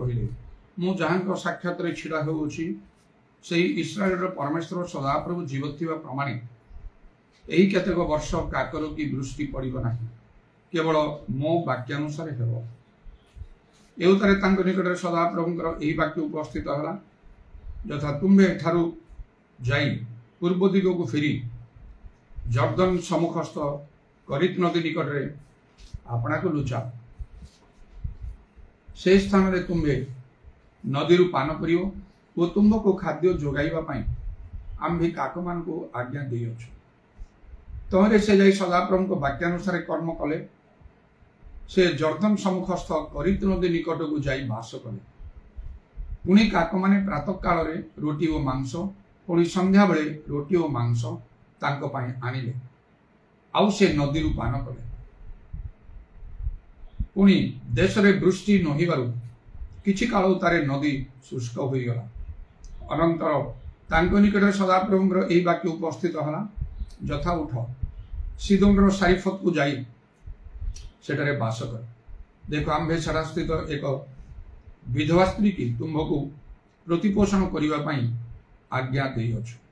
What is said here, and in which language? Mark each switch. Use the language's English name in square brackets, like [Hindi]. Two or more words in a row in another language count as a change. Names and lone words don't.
[Odia] କହଲେ ମୁଁ ଜହାଁ ସାକ୍ଷାତ ଛିଡ଼ା ହେଉଛି ସେ ଇସ୍ରାଏଲ ପରମେଶ୍ୱର ସଦାପ୍ରଭୁ ଜୀବିତ ପ୍ରମାଣେ ଏହି କେତେକ ବର୍ଷ କାକର କି ବୃଷ୍ଟି ପଡ଼ିବ ନା କେବଳ ମୋ ବାକ୍ୟାନୁସାରେ ହେବ ଏବତାରେ ତାଙ୍କ ନିକଟରେ ସଦାପ୍ରଭୁଙ୍କର ଏହି ବାକ୍ୟ ଉପସ୍ଥିତ ହେଲା ଯଥା ତୁମ୍ଭେ ଠାରୁ ଯାଇ ପୂର୍ବ ଦିଗ କୁ ଫେରି ଯର୍ଦ୍ଦନ ସମ୍ମୁଖସ୍ଥ କରୀତ ନଦୀ ନିକଟରେ ଆପଣା କୁ ଲୁଚା ସେ ସ୍ଥାନ ରେ ତୁମ୍ଭେ ନଦୀ ପାନ କରିଓ ଓ ତୁମ୍ଭକୁ ଖାଦ୍ୟ ଯୋଗାଇବା ପାଇଁ ଆମ୍ଭେ କାକମାନ କୁ ଆଜ୍ଞା ଦେଇଛୁ ତହିଁରେ ସେ ଯାଇ ସଦାପ୍ରଭୁଙ୍କ ବାକ୍ୟାନୁସାରେ କର୍ମ କଲେ ସେ ଯର୍ଦ୍ଦନ ସମ୍ମୁଖସ୍ଥ କରୀତ ନଦୀ ନିକଟ କୁ ଯାଇ ବାସ କଲେ ପୁଣି କାକ ମାନେ ପ୍ରାତଃ କାଳ ରେ ରୋଟୀ ଓ ମାଂସ ପୁଣି ସନ୍ଧ୍ୟା ବେଳେ ରୋଟୀ ଓ ମାଂସ ତାଙ୍କୁ ପାଇଁ ଆଣିଲେ ଆଉ ସେ ନଦୀ ରୁ ପାନ କଲେ ପୁଣି ଦେଶ ରେ ବୃଷ୍ଟି ନହିବାରୁ କିଛି କାଳ ତାରେ ନଦୀ ଶୁଷ୍କ ହୋଇ ଗଲା ଅନନ୍ତର ତାଙ୍କ ନିକଟ ସଦାପ୍ରଭୁଙ୍କର ଏହି ବାକ୍ୟ ଉପସ୍ଥିତ ହେଲା ଯଥା ଉଠ ସୀଦୋନ ସାରିଫତ କୁ ଯାଇ ସେଠାରେ ବାସ କର ଦେଖ ଆମ୍ଭେ ସେଠା ସ୍ଥିତ ଏକ ବିଧବା ସ୍ତ୍ରୀ କି ତୁମ୍ଭକୁ ପ୍ରତିପୋଷଣ କରିବା ପାଇଁ ଆଜ୍ଞା ଦେଇଛୁ